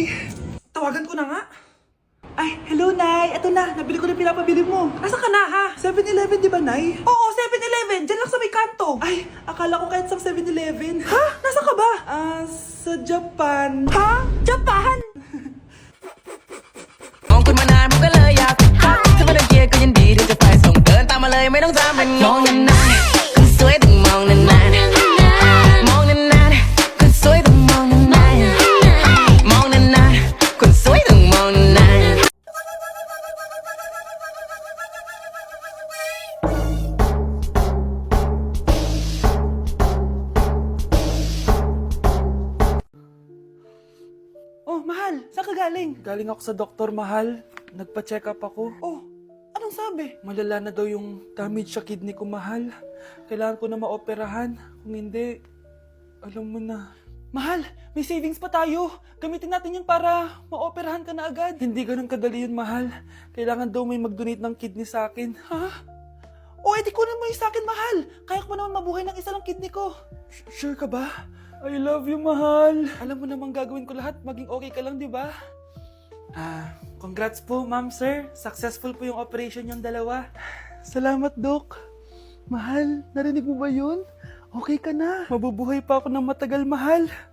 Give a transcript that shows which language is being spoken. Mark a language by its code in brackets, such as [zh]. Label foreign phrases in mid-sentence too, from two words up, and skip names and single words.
[tl] Tawagan ko na nga. Ay, hello, Nay. Eto na, nabili ko na pinapabili mo. Asa ka na, ha? 7-Eleven, di ba, Nay? Oo, 7-Eleven. Diyan lang sa may kanto. Ay, akala ko kahit sa 7-Eleven. Ha? Nasa ka ba? Sa Japan. Ha? Japan? [th] มองคุณมานานผมก็เลยอยากทักถ้าไม่ได้เกียร์ก็ยินดีที่จะไปส่งเดินตามมาเลยไม่ต้องจำเป็นมองนานๆคนสวยต้องมองนานๆมองนานๆคนสวยต้องมองนานๆมองนานๆคนสวยต้องมองนานๆ [tl] Oh, mahal. Saan ka galing? Galing ako sa doktor, mahal. Nagpa-check up ako. Oh, anong sabi? Malala na daw yung damage sa kidney ko, mahal. Kailangan ko na maoperahan. Kung hindi, alam mo na. Mahal, may savings pa tayo. Gamitin natin yun para maoperahan ka na agad. Hindi ganun kadali yun, mahal. Kailangan daw may mag-donate ng kidney sa akin. Ha? O, edi kunin mo yung sa akin, mahal. Kaya ko naman mabuhay ng isa lang kidney ko. Sure ka ba? [en] I love you, [tl] mahal. Alam mo namang gagawin ko lahat. Maging okay ka lang, di ba? Congrats po, ma'am, sir. Successful po yung operation yung dalawa. Salamat, Dok. Mahal, narinig mo ba yun? Okay ka na. Mabubuhay pa ako ng matagal, mahal.